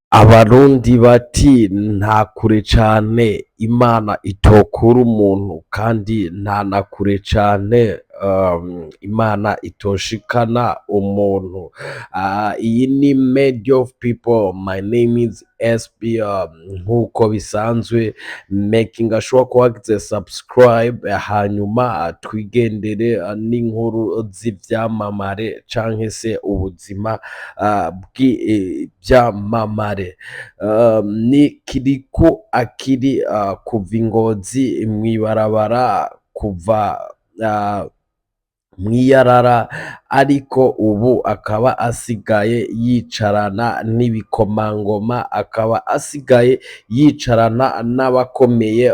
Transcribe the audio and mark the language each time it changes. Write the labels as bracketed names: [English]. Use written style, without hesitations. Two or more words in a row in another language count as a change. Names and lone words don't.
[Rundi] Abarundi bati nta kure cane imana itokura umuntu kandi nta na kure cane imana itoshikana umuntu. Iyi ni [English] Media of People, my name is SB. [Rundi] Nkuko bisanzwe [English] making sure [Rundi] ko wagize subscribe, hanyuma twigendere n'inkuru z'ivyamamare canke se ubuzima bw'ivyamamare. Ni Kiriku Akili kuva Ingozi mw'ibarabara kuva mw'iyarara, ariko ubu akaba asigaye yicarana n'ibikomangoma, akaba asigaye yicarana n'abakomeye.